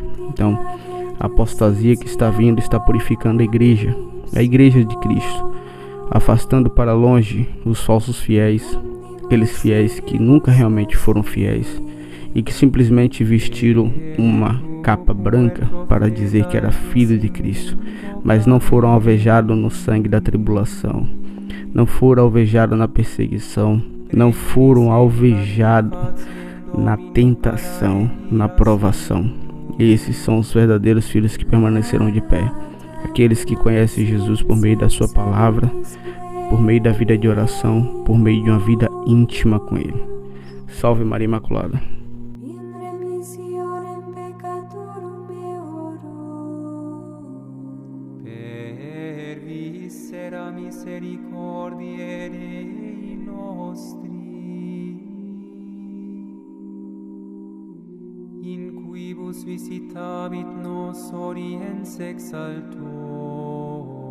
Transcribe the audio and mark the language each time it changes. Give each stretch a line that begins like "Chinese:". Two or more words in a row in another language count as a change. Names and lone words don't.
Portuguese: Então, a apostasia que está vindo está purificando a igreja de Cristo, afastando para longe os falsos fiéis, aqueles fiéis que nunca realmente foram fiéis e que simplesmente vestiram uma capa branca para dizer que era filho de Cristo, mas não foram alvejados no sangue da tribulação, não foram alvejados na perseguição, não foram alvejados na tentação, na provação. Esses são os verdadeiros filhos que permanecerão de pé, aqueles que conhecem Jesus por meio da sua palavra, por meio da vida de oração, por meio de uma vida íntima com Ele. Salve Maria Imaculada.
Latin: Per vissera misericordiae Dei nostri, in quibus visitavit nos oriens exalto.